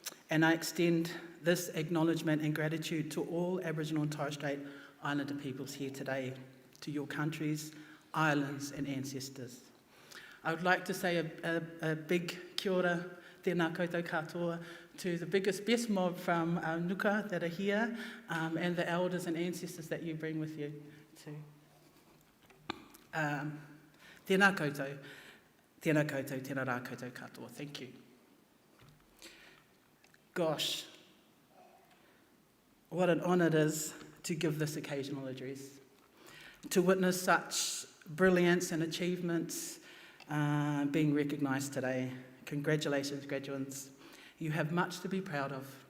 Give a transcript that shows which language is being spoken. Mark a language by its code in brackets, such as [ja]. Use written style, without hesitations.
[en] And I extend this acknowledgement and gratitude to all Aboriginal and Torres Strait Islander peoples here today, to your countries, islands and ancestors. I would like to say a big [mi] kia ora, tēnā koutou katoa, [en] to the biggest, best mob from Nuka that are here, and the elders and ancestors that you bring with you too. [mi] Tēnā koutou, tēnā rā koutou katoa. [en] Thank you. Gosh, what an honour it is to give this occasional address, to witness such brilliance and achievements being recognised today. Congratulations, graduates. You have much to be proud of.